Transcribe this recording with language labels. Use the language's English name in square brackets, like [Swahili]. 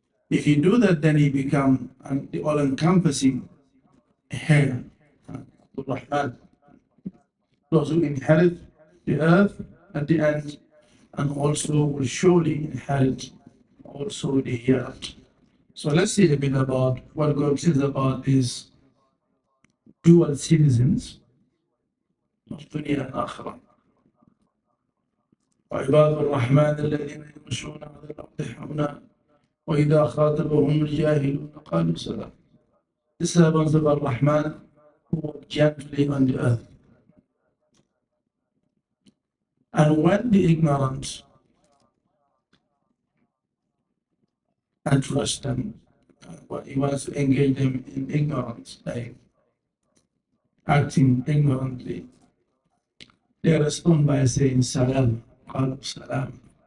[English] If you do that, then you become the all-encompassing heir, Rahman, those who inherit the earth at the end, and also will surely inherit also the hereafter. So let's see a bit about what God says about these dual citizens of dunya and akhirah. [Arabic] وعباد الرحمن الذين يمشون على الأرض حونا وإذا خاطبهم الجاهلون قالوا سلام. [English] The servants of Ar-Rahman who walk gently on the earth. And when the ignorant address them, he wants to engage them in ignorance, like acting ignorantly, they respond by saying salam, qalu salam.